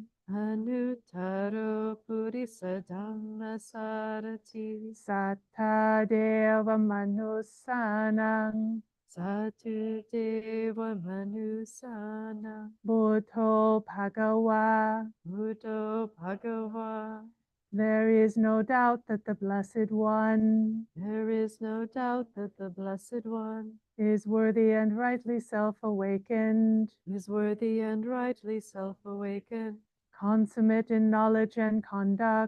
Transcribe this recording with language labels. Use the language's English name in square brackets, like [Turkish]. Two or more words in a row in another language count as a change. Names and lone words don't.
[Pali] Anuttaro Purisa Dhamma Sarati, sattha deva manusanang, Satu Deva Manusana, buddho bhagava. Buddho Bhagava. [English] There is no doubt that the Blessed One There is no doubt that the Blessed One is worthy and rightly self-awakened, is worthy and rightly self-awakened, consummate in knowledge and conduct,